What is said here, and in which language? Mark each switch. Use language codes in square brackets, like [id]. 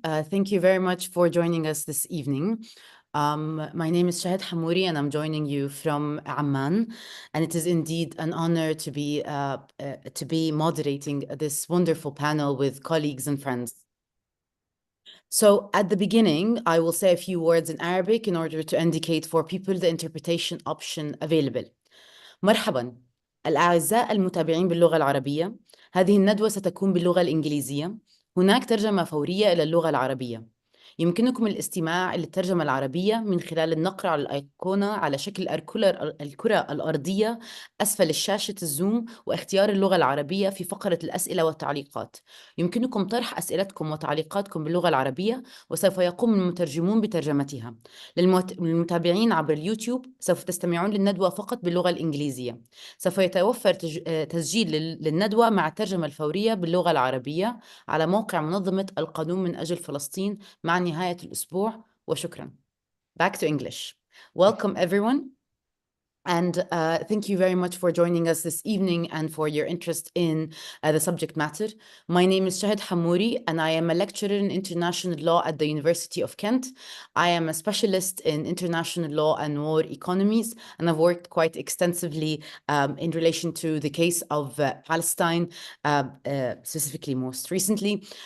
[en] Thank you very much for joining us this evening. My name is Shahid Hamouri, and I'm joining you from Amman. And it is indeed an honor to be moderating this wonderful panel with colleagues and friends. So at the beginning, I will say a few words in Arabic in order to indicate for people the interpretation option available. [ar] مرحبا الأعزاء المتابعين باللغة العربية. هذه الندوة ستكون باللغة الإنجليزية. هناك ترجمة فورية إلى اللغة العربية. يمكنكم الاستماع إلى الترجمة العربية من خلال النقر على الأيقونة على شكل الكرة الأرضية أسفل الشاشة الزوم واختيار اللغة العربية في فقرة الأسئلة والتعليقات. يمكنكم طرح أسئلتكم وتعليقاتكم باللغة العربية وسوف يقوم المترجمون بترجمتها. للمتابعين عبر اليوتيوب سوف تستمعون للندوة فقط باللغة الإنجليزية. سوف يتوفر تسجيل للندوة مع الترجمة الفورية باللغة العربية على موقع منظمة القانون من أجل فلسطين مع نهاية الأسبوع وشكرا. [en] Back to English. Welcome everyone. And thank you very much for joining us this evening and for your interest in the subject matter. My name is Shahid Hamouri, and I am a lecturer in international law at the University of Kent. I am a specialist in international law and war economies, and I've worked quite extensively in relation to the case of Palestine, specifically most recently.